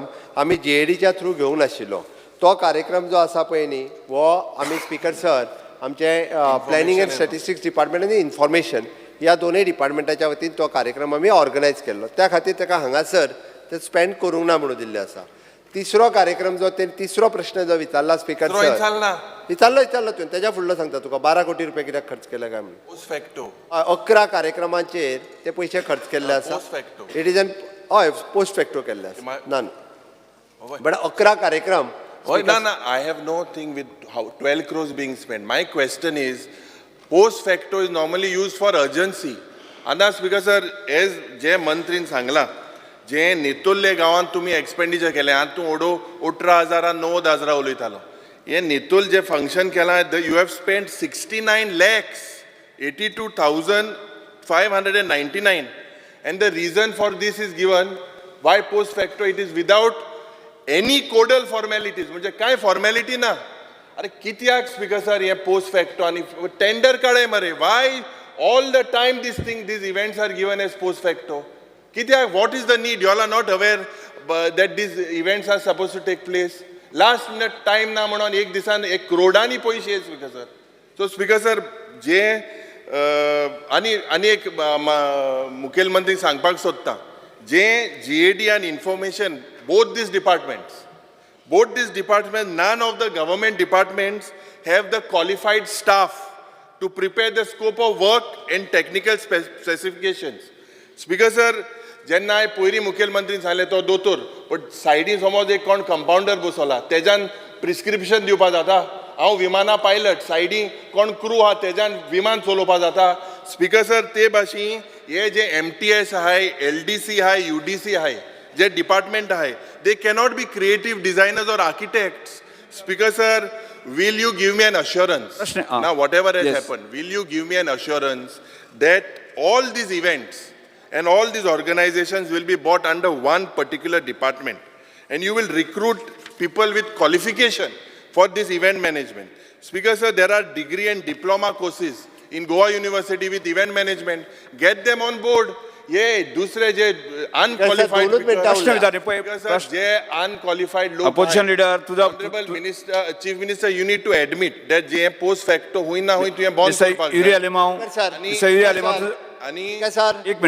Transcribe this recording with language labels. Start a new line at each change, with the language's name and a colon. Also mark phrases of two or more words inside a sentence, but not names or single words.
Konkani: आमी JADच्या थ्रू घेवंक नाशिल्लो तो कार्यक्रम जो आसा पळय न्ही हो आमी
English: Speaker sir
Konkani: आमचे प्लॅनिंग एंड स्टॅटिस्टिक्स डिपार्टमेंट आनी इन्फॉर्मेशन ह्या दोनूय डिपार्टमेंटाच्या वतीन तो कार्यक्रम आमी ऑर्गनायज केल्लो त्या खातीर ताका हांगासर ते स्पेंड करूंक ना म्हणून दिल्ले आसा तिसरो कार्यक्रम जो ते तिसरो प्रश्न जो विचारला
English: Speaker sir
Konkani: विचारलो तुवें तेच्या फुडलो सांगता तुका 12 कोटी रुपया कित्याक खर्च केले काय म्हणून
English: post facto
Konkani: 11 कार्यक्रमांचेर ते पयशे खर्च केल्ले आसा
English: post facto It is an हय post facto
Konkani: केल्ले आसा ना बट 11 कार्यक्रम
English: Oh, no, I have no thing with how 12 crores being spent. My question is, post facto is normally used for urgency. And that's because, sir, as
Konkani: जे मंत्रीन सांगला, जे नेतुल्ले गांवांत तुम्ही एक्सपेंडिचर केले, आतां तूं ओडो 18,000 9,000 उलयतालो. हे नेतुल जे फंक्शन केलां,
English: you have spent 69 lakhs, 82,599. And the reason for this is given, why post facto it is without any codal formalities
Konkani: म्हणजे काय फॉर्मॅलिटी ना अरे कित्याक
English: Speaker sir हे post facto
Konkani: आनी टेंडर काडय मरे
English: why all the time these events are given as post facto कित्याक what is the need you all are not aware that these events are supposed to take place last minute time
Konkani: ना म्हणून एक दिसान 1 करोडांनी पयशे
English: Speaker sir so Speaker sir जे
Konkani: आनी एक मुखेलमंत्री सांगपाक सोदता जे
English: JAD and information both these departments, none of the government departments have the qualified staff to prepare the scope of work and technical specifications. Speaker sir,
Konkani: जेन्ना हांवें पयलीं मुखेलमंत्रीन सांगलें तो दोतोर बट सायडीन समज एक कोण कंपाउंडर बसवला तेज्यान प्रिस्क्रिप्शन दिवपा जाता हांव विमाना पायलट सायडीन कोण क्रू आहा तेज्यान विमान चलोवपा जाता
English: Speaker sir
Konkani: ते भाशेन हे जे MTS आहाय LDC आहाय UDC आहाय जे डिपार्टमेंट आहाय
English: they cannot be creative designers or architects. Speaker sir, will you give me an assurance? Now whatever has happened, will you give me an assurance that all these events and all these organizations will be brought under one particular department and you will recruit people with qualification for this event management? Speaker sir, there are degree and diploma courses in Goa University with event management. Get them on board.
Konkani: ये दुसरे जे अनक्वालिफाईड जे अनक्वालिफाईड लोक
English: Opposition leader तुझा Honourable Minister Chief Minister you need to admit that
Konkani: जे पोस्ट फॅक्टो हुई ना हुई तुवें बॉन्ड करपाक युरी आलेमाव आणि आणि सर एक मिनिट